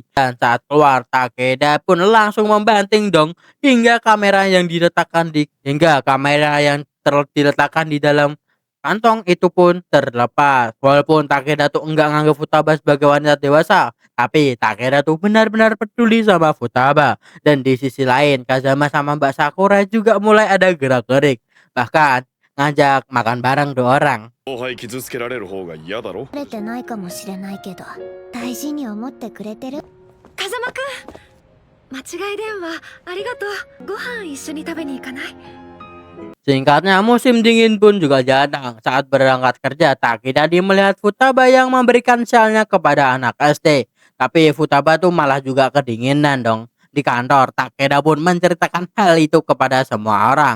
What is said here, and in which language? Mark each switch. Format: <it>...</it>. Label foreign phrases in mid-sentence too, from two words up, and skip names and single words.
<id>Dan saat keluar, Takeda pun langsung membanting dong hingga kamera yang diletakkan di dalam kantong itu pun terlepas. Walaupun Takeda tuh enggak nganggap Futaba sebagai wanita dewasa, tapi Takeda tuh benar-benar peduli sama Futaba. Dan di sisi lain, Kazama sama Mbak Sakura juga mulai ada gerak-gerik. Bahkan ngajak makan bareng 2 orang.</id> <ja>後輩傷つけられる方が嫌だろ。れてないかもしれないけど大事に思ってくれてる。風間くん、間違い電話ありがとう。ご飯一緒に食べに行かない？</ja> <id>Singkatnya, musim dingin pun juga datang. Saat berangkat kerja, Takeda melihat Futaba yang memberikan syalnya kepada anak SD. Tapi Futaba tuh malah juga kedinginan dong. Di kantor, Takeda pun menceritakan hal itu kepada semua orang.</id>